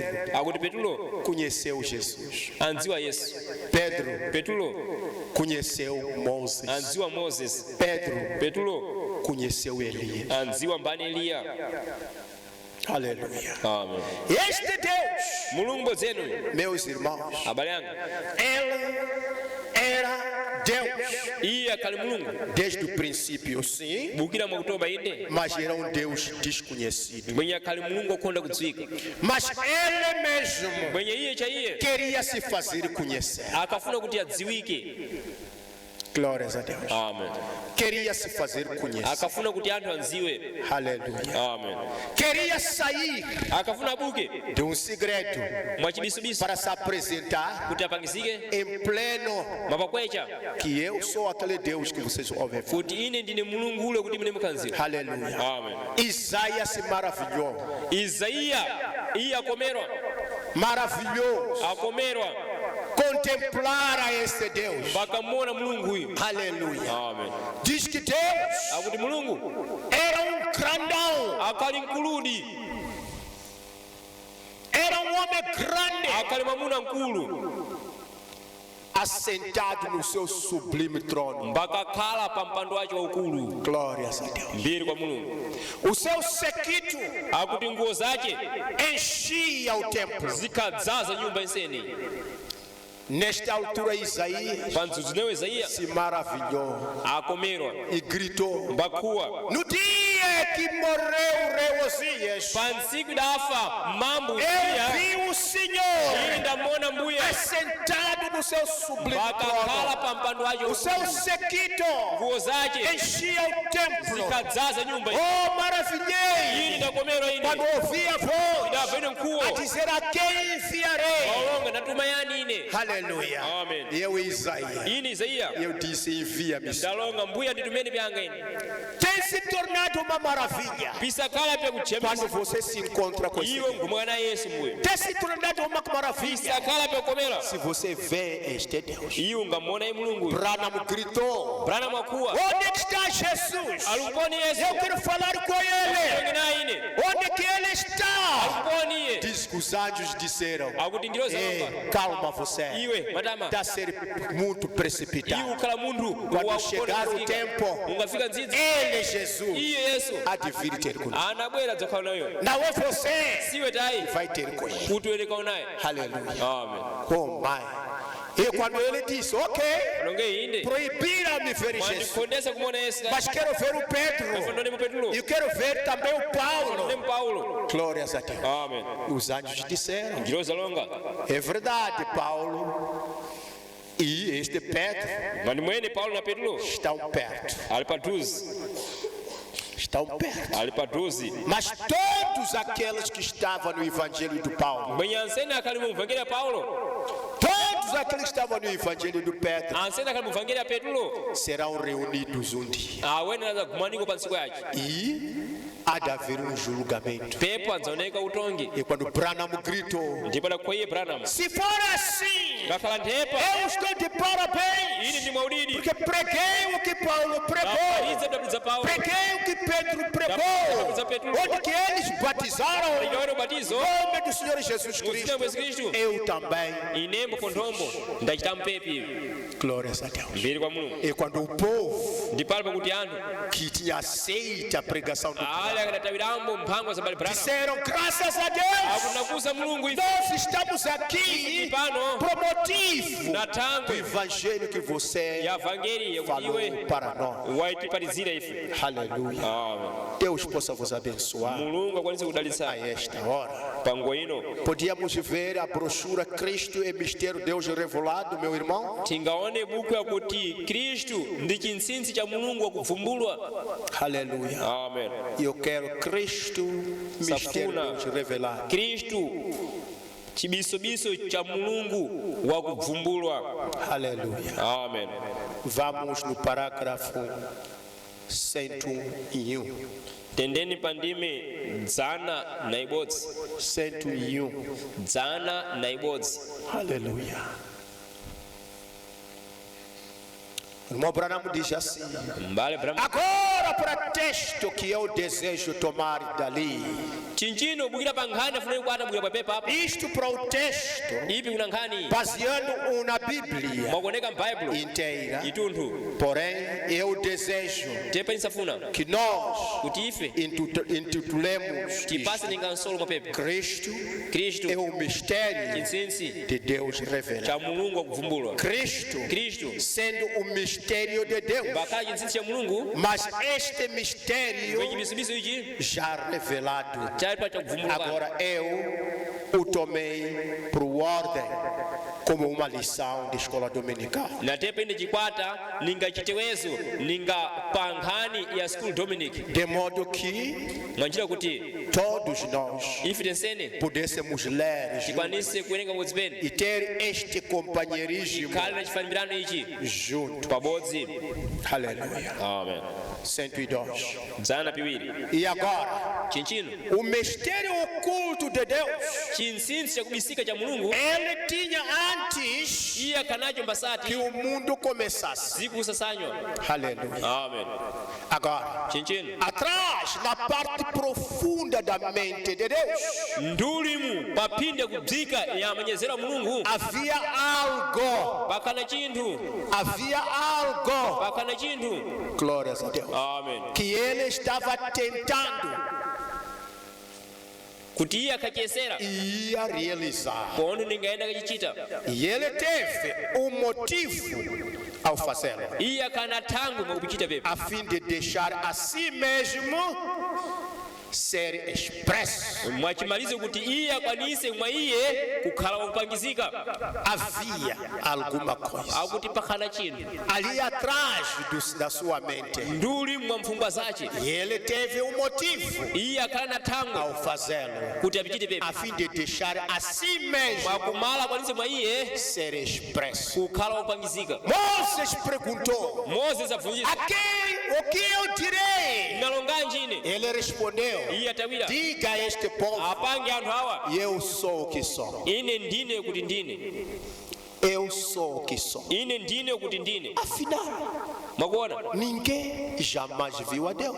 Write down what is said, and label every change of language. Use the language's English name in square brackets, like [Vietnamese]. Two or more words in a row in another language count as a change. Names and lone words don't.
[Sena] akuti Petro [Portuguese] conheceu Jesus. [Sena] anziwa Yesu, Petro [Portuguese] Conheceu Moses. [Sena] anziwa Moses, [Portuguese] Petro conheceu Elias. [Sena] anziwa mbani Eliya. [Portuguese] Aleluia. Amen. Este Deus, [Sena] Mulungu zenu [Portuguese] meus irmãos, [Sena] abale yanga, [Portuguese] ele era Deus [Sena] iye akali Mulungu [Portuguese] desde o princípio, sim, [Sena] bukira mwakutoba ine, [Portuguese] mas era um Deus desconhecido. [Sena] mwenye akali Mulungu okonda kudziwika, [Portuguese] Mas ele mesmo [Sena] mwenye iye cha iye [Portuguese] queria se fazer conhecer. [Sena] akafuna kuti adziwike. [Portuguese] Glórias a Deus. Amen. Queria se fazer conhecer. [Sena] Akafuna kuti anthu anziwe. [Portuguese] Aleluia. Amen. Queria sair [Sena] Akafuna abuke [Portuguese] de um segredo [Sena] mwachibisubisu [Portuguese] para se apresentar [Sena] kuti apangizike [Portuguese] em pleno [Sena] mapakwecha [Portuguese] que eu sou aquele Deus que vocês ouvem falar. [Sena] kuti ine ndine Mulungu ule kuti mune mukhanzira. [Portuguese] Aleluia. Amen. Isaías se maravilhou. [Sena] Isaiya iye akomerwa, [Portuguese] Maravilhoso [Sena] akomerwa [Portuguese] contemplar a esse Deus. [Sena] vakamona Mulungu uyu. [Portuguese] Aleluia. Amen. Diz que Deus [Sena] Akuti Mulungu [Portuguese] era um grandão, [Sena] akali mkuludi, [Portuguese] era um homem grande, [Sena] akali mwamuna mkulu, [Portuguese] assentado no seu sublime trono. [Sena] mpaka khala pa mpando wace waukulu. [Portuguese] Glórias a Deus. [Sena] Mbiri kwa Mulungu. [Portuguese] O seu sequito [Sena] Akuti nguo zace [Portuguese] enchia o templo. [Sena] zikadzaza nyumba insene. [Portuguese] Nesta altura, Isaías [Sena] Pa mzuzunewo Isaiya [Portuguese] se maravilhou [Sena] akomerwa [Portuguese] e gritou: [Sena] mbakuwa. [Portuguese] no dia que morreu o rei Osias, [Sena] Pa ntsiku dafa mambo [Portuguese] eu [Sena] Uziya, [Portuguese] vi o Senhor [Sena] ine ndamona mbuye [Portuguese] assentado no seu sublime [Sena] pakakhala [Portuguese] trono. [Sena] pa mpando wace [Portuguese] O seu [Sena] waukulu. [Portuguese] sequito [Sena] Nguo zace [Portuguese] enchia o templo. [Sena] zikadzaza nyumba iyi. [Portuguese] Oh, maravilhei [Sena] Ine ndakomerwa ine [Portuguese] quando ouvi a voz [Sena] ndamvene mkuwo [Portuguese] a dizer: a quem enviarei? [Sena] waulonga ndatuma yani ine. [Portuguese] Aleluia. Amen. Eu, Isaías, [Sena] Ine Isaiya [Portuguese] eu disse: envia-me. [Sena] ndalonga mbuya nditumeni pyanga ine. [Portuguese] Tem se tornado uma maravilha [Sena] Pisakhala pya [Portuguese] quando [Sena] kuchemesa [Portuguese] você se encontra com esse [Sena] iwe [Portuguese] Deus. [Sena] ngumwana Yesu mbuye. [Portuguese] Tem se tornado uma maravilha [Sena] Pisakhala pya kukomera [Portuguese] se você vê este Deus. [Sena] iwe ngamona ye Mulungu. [Portuguese] Branham gritou: [Sena] Brana mwakuwa [Portuguese] onde é que está Jesus? [Sena] alukoni Yesu [Portuguese] Eu quero falar com ele. [Sena] engena ine [Portuguese] Onde que ele está? [Sena] alukoni iye. [Portuguese] Diz que os anjos disseram: [Sena] Akuti ndilo [Portuguese] ei, [Sena] zalonga [Portuguese] calma você. [Sena] iwe matama [Portuguese] Está a ser muito [Sena] iwe [Portuguese] precipitado. [Sena] ukhala munthu [Portuguese] Quando chegar o tempo, [Sena] ungafika ndzidzi [Portuguese] ele, Jesus, [Sena] iye Yesu [Portuguese] há de vir ter conosco. [Sena] anabwera dzakhala nayo [Portuguese] Não é você, [Sena] siwe tayi [Portuguese] vai ter com ele. [Sena] kuti uyerekao naye. [Portuguese] Aleluia. Amen. Oh, mãe. E quando ele disse: ok, [Sena] Longe inde [Portuguese] proibiram-me ver Jesus, [Sena] mwandikondesa kumona Yesu [Portuguese] mas quero ver o Pedro. [Sena] ndonemo Petro [Portuguese] E quero ver também o Paulo. [Sena] ndonemo Paulo. [Portuguese] Glórias a Deus. Amen. Os anjos disseram: [Sena] Ndilo zalonga [Portuguese] é verdade, Paulo e este Pedro [Sena] mani mwene Paulo na Petro [Portuguese] estão perto. [Sena] ali pa 12 [Portuguese] Estão perto. [Sena] ali pa 12 [Portuguese] Mas todos aqueles que estavam no evangelho do Paulo, [Sena] mwenye ansene akali mu mvangeli ya Paulo, [Portuguese] todos aqueles que estavam no evangelho do Pedro [Sena] ansene akali mu mvangeli ya Petro [Portuguese] serão reunidos um dia. [Sena] awene naza kumaniko pa ntsiku yace [Portuguese] E há de haver julgamento. [Sena] pepo adzaoneka utongi. [Portuguese] E quando Branham gritou, [Sena] Ndipo kwa iye Branham [Portuguese] se for assim, [Sena] ngakhala nthepa [Portuguese] eu estou de parabéns, [Sena] ili ndi maulidi [Portuguese] porque preguei o que Paulo pregou, [Sena] apalize dabu za Paulo [Portuguese] preguei o que Pedro pregou, onde que eles batizaram [Sena] ikaona ubatizo [Portuguese] em nome do Senhor Jesus [Sena] muzina [Portuguese] Cristo. [Sena] Yesu Kristu. [Portuguese] Eu também. [Sena] Inembo ponthombo ndachita mpepi [Portuguese] Glórias a Deus. [Sena] mbiri kwa Mulungu. [Portuguese] E quando o povo [Sena] Ndi palibe kuti anthu [Portuguese] que tinha aceito a pregação do [Sena] ali akadatawirambo mphangwa za Branham [Portuguese] disseram graças a Deus, [Sena] akunakuza Mulungu ife [Portuguese] nós estamos aqui [Sena] pano [Portuguese] por motivo [Sena] na [Portuguese] do [Sena] thangwe [Portuguese] evangelho que você [Sena] ya vangeli yakuti [Portuguese] falou [Sena] iwe [Portuguese] para nós. [Sena] waitiparizira ife. [Portuguese] Aleluia. Amen. Deus possa vos abençoar [Sena] Mulungu akwanise [Portuguese] a [Sena] kudalitsa [Portuguese] esta hora. [Sena] pango ino. [Portuguese] Podíamos ver a brochura Cristo e Mistério Deus Revelado, meu irmão? [Sena] Tingaone buku yakuti Kristu ndi chinsinsi cha Mulungu wakuvumbulwa. [Portuguese] Aleluia. Amen. E eu quero Cristo, Mistério [Sena] Safuna. [Portuguese] Deus Revelado. [Sena] Kristu chibisobiso cha Mulungu wakuvumbulwa. [Portuguese] Aleluia. Amen. Vamos no parágrafo 101. [Sena] Tendeni pandime dzana na ibodzi. [Portuguese] 101. [Sena] Dzana na ibodzi. [Portuguese] Aleluia. O irmão Branham diz assim: [Sena] Mbale Branham [Portuguese] agora para texto que eu desejo tomar dali. [Sena] chinchino bukira pa nkhani afuneni kwata bukira pa pepa apa. [Portuguese] Isto para o texto, [Sena] Ipi kuna nkhani [Portuguese] baseando na Bíblia [Sena] mwakuoneka m'Baibulo [Portuguese] inteira. [Sena] itunthu. [Portuguese] Porém, eu desejo [Sena] Tepa nisafuna [Portuguese] que nós [Sena] kuti ife [Portuguese] intitulemos [Sena] tipase [Portuguese] isto. [Sena] ningansolo mwa pepa. [Portuguese] Cristo [Sena] Kristu [Portuguese] é o mistério [Sena] chinsinsi [Portuguese] de Deus revelado. [Sena] cha Mulungu wakuvumbulwa. [Portuguese] Cristo [Sena] Kristu [Portuguese] sendo o mistério de Deus, [Sena] bakhala chinsinsi cha Mulungu [Portuguese] mas este mistério [Sena] wechibisibiso ichi [Portuguese] já revelado. [Sena] chali pa chakuvumbulwa. [Portuguese] Agora eu o tomei por ordem como uma lição de escola dominical. [Sena] Na tepa ine chikwata ninga chitewezo ninga pa nkhani ya [English] school Dominic. [Portuguese] De modo que [Sena] Mwanjira kuti [Portuguese] todos nós [Sena] ife tensene [Portuguese] pudéssemos ler juntos [Sena] tikwanise kuwerenga modzi pene [Portuguese] e ter este companheirismo [Sena] khali na chifanimirano ichi [Portuguese] junto. [Sena] pabodzi. [Portuguese] Aleluia. Amen. 102. [Sena] Dzana piwiri [Portuguese] E agora, [Sena] chinchino [Portuguese] o mistério oculto de Deus, [Sena] chinsinsi chakubisika cha Mulungu [Portuguese] ele tinha antes [Sena] iye akhanacho [Portuguese] que [Sena] mbasati [Portuguese] o mundo começasse. [Sena] zikusasanywa. [Portuguese] Aleluia. Amen. Agora, [Sena] Chinchino [Portuguese] atrás, na parte profunda da mente de Deus, [Sena] ndulimu paphinde kubzika ya manyezero a Mulungu [Portuguese] havia algo, [Sena] pakhana chinthu pakhana chinthu. [Portuguese] glórias a Deus, Amen. que ele estava tentando [Sena] Kuti iye akhachesera [Portuguese] e ia realizar. [Sena] pontho ningaenda kachichita. [Portuguese] E ele teve um motivo ao fazê-lo, [Sena] Iye akhana thangwe mwakupichita pepa [Portuguese] a fim de deixar a si mesmo ser expresso. [Sena] mwachimalize kuti iye akwanise mwa iye kukhala wakupangizika. [Portuguese] Havia alguma coisa [Sena] Akuti pakhana chinthu [Portuguese] ali atrás da sua mente, [Sena] nduli mwa mfungwa zace. [Portuguese] e ele teve um motivo [Sena] Iye akhala na thangwe [Portuguese] ao fazê-lo, [Sena] kuti apichite [Portuguese] a [Sena] pepa [Portuguese] fim de deixar a si mesmo [Sena] mwakumala akwanise mwa iye [Portuguese] ser expresso. [Sena] kukhala wakupangizika. [Portuguese] Moses perguntou: [Sena] Moses afunjisa [Portuguese] a quem o que eu direi? [Sena] nalonga njine. [Portuguese] Ele respondeu: [Sena] Iye atawira [Portuguese] diga a este povo, [Sena] apange anthu awa [Portuguese] eu sou o que sou. [Sena] ine ndine kuti ndine. [Portuguese] Eu sou o que sou. [Sena] Ine ndine kuti ndine. [Portuguese] Afinal, [Sena] Mwakuona [Portuguese] ninguém jamais viu a Deus.